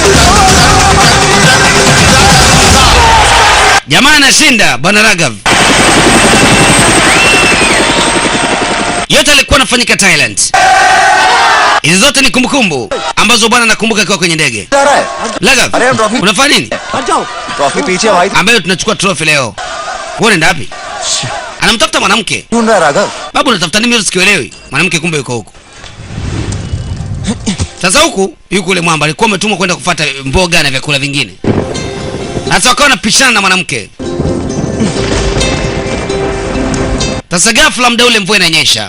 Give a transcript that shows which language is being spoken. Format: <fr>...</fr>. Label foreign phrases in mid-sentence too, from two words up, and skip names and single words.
<sw>Jamaa anashinda bwana Raghav. Yote alikuwa anafanyika Thailand. Hizi zote ni kumbukumbu ambazo bwana nakumbuka akiwa kwenye ndege. Raghav, unafanya nini?</sw> <hi>ट्रॉफी पीछे भाई</hi> <sw>Ambayo tunachukua trophy leo. Wewe unaenda wapi? Anamtafuta mwanamke.</sw> <hi>ढूंढ रहा है राघव</hi> <sw>Babu unatafuta nini mimi sikielewi? Mwanamke kumbe yuko huko. Sasa huku yuko yule mwamba alikuwa ametumwa kwenda kufuata mboga na vyakula vingine. Sasa wakawa wanapishana na mwanamke. Sasa ghafla muda ule mvua inanyesha.</sw>